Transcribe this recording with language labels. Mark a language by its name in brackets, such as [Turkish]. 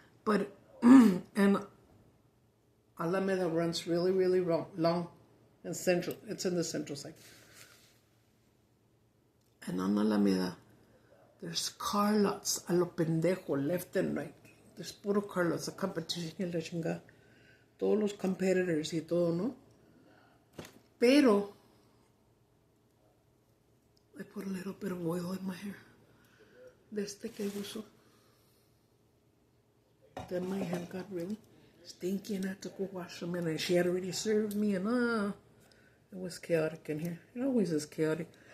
[English] But and Alameda runs really, really long and central. It's in the central side. And on Alameda, there's car lots [Spanish] a lo pendejo, [English] left and right. There's puro car lots, a competition [Spanish] y la chingada. Todos los competitors y todo, ¿no? [English] Pero, I put a little bit of oil in my hair. [Spanish] De este que uso. [English] Then my hair got really stinky and I had to go wash them and she had already served me and it was chaotic in here. It always is chaotic.